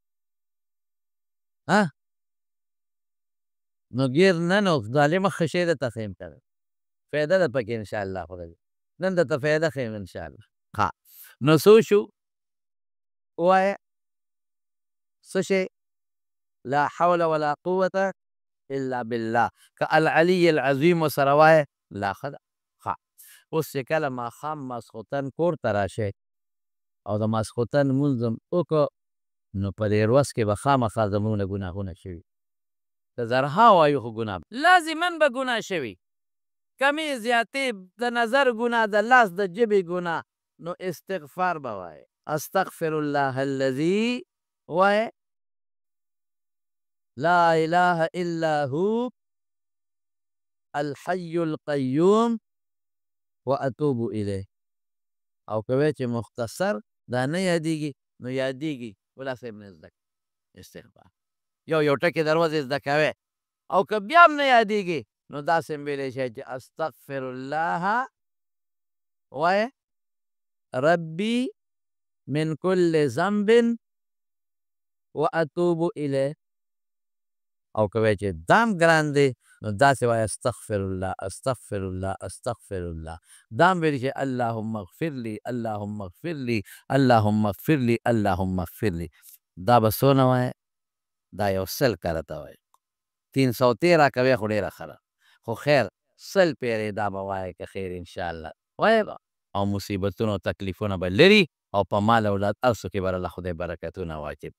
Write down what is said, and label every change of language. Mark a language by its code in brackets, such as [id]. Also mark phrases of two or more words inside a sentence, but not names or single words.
[ps] نو ګیر نه نو ظالمه ښه شی درته ښیم که فایده ده پکې انشاءالله خدای نن درته فایده ښیم انشاءالله. ها نو څه شو ووایه څه شی؟ [ar] لا حول ولا قوة الا بالله. [ps] که [ar] العلی العظیم [ps] سره وایه لا ښه ده. ښه اوس چې کله ماښام ماسخوتن کور ته راشئ او د ماسخوتن لمونځ هم وکړو نو په دې ورځ کې به خامخا زموږ نه ګناهونه شوي، که زرها وایو خو ګناه لازما به ګناه شوي، کمې زیاتې د نظر ګناه، د لاس د ژبې ګناه، نو استغفار به وایه [ar] استغفر الله الذي [ps] وایه [ar] لا اله الا هو الحي القیوم واتوب الیه. [ps] او که وایې چې مختصر دا نه یادېږي نو یادېږي ملا صاحب نه زده استغفار یو ټکي در ورځې زده کوې، او که بیا هم نه یادېږي نو داسې هم ویلی شی چې [ar] استغفر الله [ps] وایه [ar] ربي من كل ذنب واتوب الیه. [ps] او که وایې چې دام ګران دی نو داسې وایه [ar] استغفر الله استغفر الله استغفر الله. [ps] دام ویلی چې [ar] اللهم اغفر لي اللهم اغفر لي اللهم اغفر لي اللهم اغفر لي. [ps] دا به څونه وایه؟ دا یو 100 کرته وایه. 313 کوې خو ډېره ښه ده، خو خیر 100 پیرې دا به وایه که خیر انشاءالله وایه به، او مصیبتونه او تکلیفونه به لري، او په مال اولاد هر څه کې به الله خدای برکتونه واچوي.